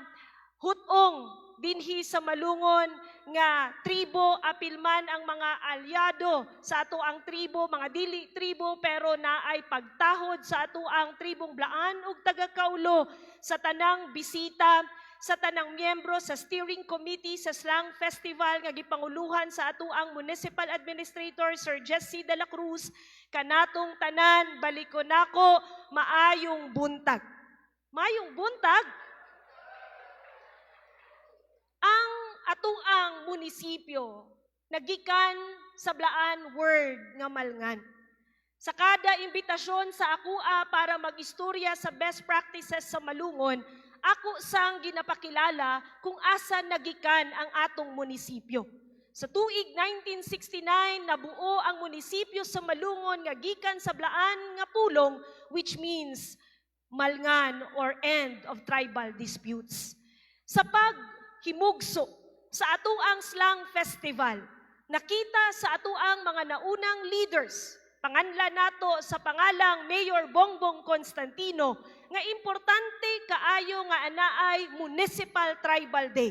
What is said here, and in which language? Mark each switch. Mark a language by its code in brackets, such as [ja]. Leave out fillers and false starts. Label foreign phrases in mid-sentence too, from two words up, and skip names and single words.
[ceb] hutong dinhi sa Malungon nga tribo, apilman ang mga alyado sa ato ang tribo, mga dili tribo pero naay pagtahod sa ato ang tribong Blaan ug taga-Kaulo, sa tanang bisita, sa tanang miyembro sa [en] steering committee [ceb] sa Slang Festival nga gipanguluhan sa ato ang [en] Municipal Administrator [ceb] Sir Jesse de la Cruz, kanatong tanan, balikon nako, maayong buntag. Maayong buntag? Ang atuang munisipyo nagikan sa Blaan word nga malngan. Sa kada imbitasyon sa AKUA para mag-istorya sa [en] best practices [ceb] sa Malungon, ako sang ginapakilala kung asa nagikan ang atong munisipyo. Sa tuig 1969, nabuo ang munisipyo sa Malungon nga gikan sa Blaan nga pulong, [en] which means malngan or end of tribal disputes. [ceb] Sa paghimugso sa atuang Slang Festival, nakita sa atuang mga naunang leaders, panganlan nato sa pangalang Mayor Bongbong Constantino, nga importante kaayo nga anaay Municipal Tribal Day.